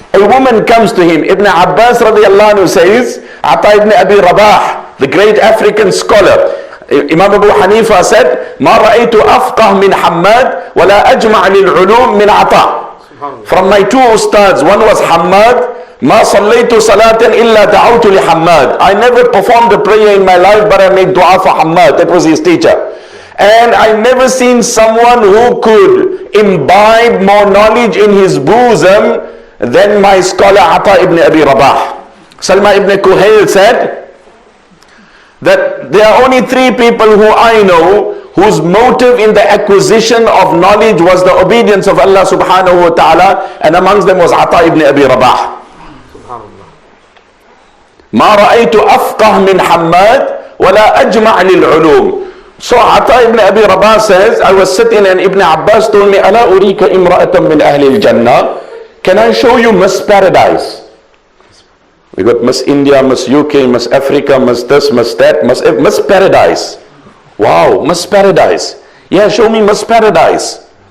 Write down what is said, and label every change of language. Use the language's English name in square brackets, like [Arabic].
[English] A woman comes to him. Ibn Abbas radiallahu anhu says, Ata ibn Abi Rabah, the great African scholar, Imam Abu Hanifa said, [Arabic] ما رأيت أفقه من حماد ولا أجمع للعلوم من عطاء. [English] From my 2 ustads, one was Hammad. [Arabic] ما صليت صلاة إلا دعوت لحماد. [English] I never performed a prayer in my life, but I made dua for Hammad. That was his teacher. And I never seen someone who could imbibe more knowledge in his bosom than my scholar Ata ibn Abi Rabah. Salma ibn Kuhail said that there are only 3 people who I know whose motive in the acquisition of knowledge was the obedience of Allah subhanahu wa ta'ala, and amongst them was Ata ibn Abi Rabah. [Arabic] ما رأيت أفقه من حماد ولا أجمع للعلوم. [English] So Ata ibn Abi Rabah says, I was sitting and Ibn Abbas told me, [Arabic] ألا أريك امرأة من أهل الجنة. [English] Can I show you Miss Paradise? We got Miss India, Miss UK, Miss Africa, Miss this, Miss that, Miss Paradise. Wow, Miss Paradise. Yeah, show me Miss Paradise.